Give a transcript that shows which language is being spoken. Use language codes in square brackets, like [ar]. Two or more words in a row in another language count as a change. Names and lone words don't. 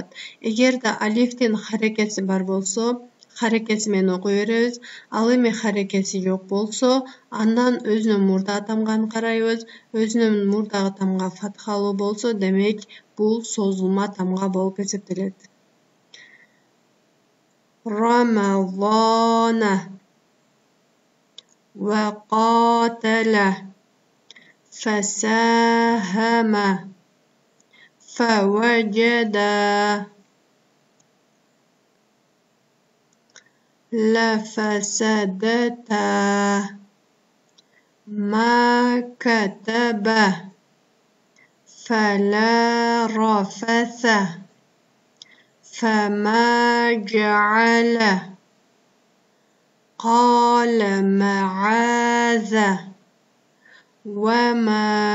[ky] Эгерде алифтин харекети бар болсо, харекети менен окуй беребиз. Ал эми харекети жок болсо, андан өзүнөн мурда тамганы карайбыз. Өзүнөн мурдагы тамга фатхалуу болсо, демек бул созулма тамга болуп эсептелет. [ar] رمضان وقتل, فسخما فوجد لفسدتا, ما كتب فلا رفث, فما جعل قال معاذ وما